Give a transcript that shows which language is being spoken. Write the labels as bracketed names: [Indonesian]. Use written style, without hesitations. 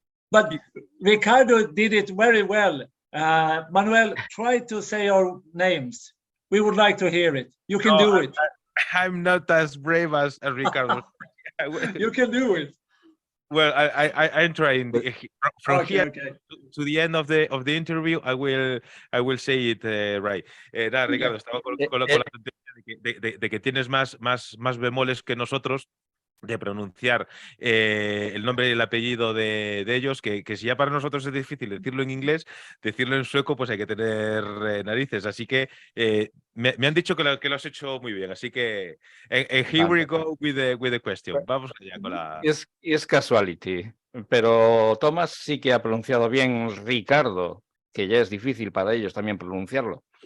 [English] But Ricardo did it very well. Manuel, try to say our names. We would like to hear it. You can do it. I'm not as brave as Ricardo. You can do it. Well, I'm trying. From Okay, here okay. to the end of the interview, I will say it right. [Spanish] Nada, Ricardo, estaba con la tontería de que tienes más bemoles que nosotros de pronunciar el nombre y el apellido de ellos, que si ya para nosotros es difícil decirlo en inglés, decirlo en sueco, pues hay que tener narices. Así que me han dicho que lo has hecho muy bien. Así que [English] here we go with the question. [Spanish] Vamos allá con la... Es casuality, pero Thomas sí que ha pronunciado bien Ricardo, que ya es difícil para ellos también pronunciarlo.